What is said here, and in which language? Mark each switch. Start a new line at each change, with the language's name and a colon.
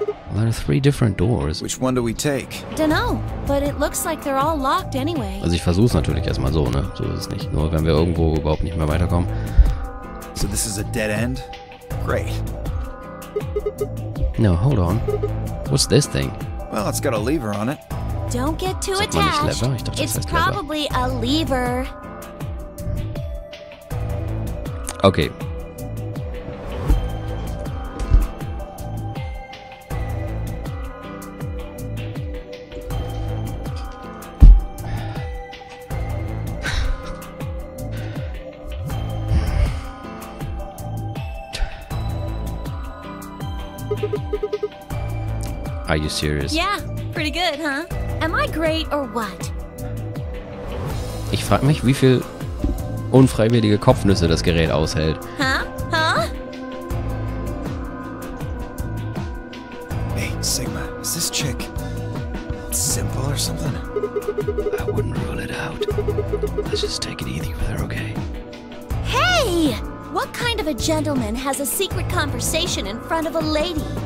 English: Well, there are 3 different doors. Which one do we take? Dunno, but it looks like they're all locked anyway.
German: Also ich versuch's natürlich erstmal so, ne? So ist es nicht. Nur wenn wir irgendwo überhaupt nicht mehr weiterkommen.
English: So this is a dead end? Great. No, hold on. What's this thing? Well, it's got a lever on it. Don't get too
German: Sagt man nicht
English: attached.
German: Lever? Ich dachte, das heißt Lever.
English: probably a lever. Okay. Are you serious? Yeah, pretty good, huh? Am I great or what?
German: Ich frage mich, wie viel unfreiwillige Kopfnüsse das Gerät aushält.
English: Huh? Huh? Hey, Sigma, is this chick simple or something? I wouldn't rule it out. Let's just take it easy with her, okay? Hey! What kind of a gentleman has a secret conversation in front of a lady?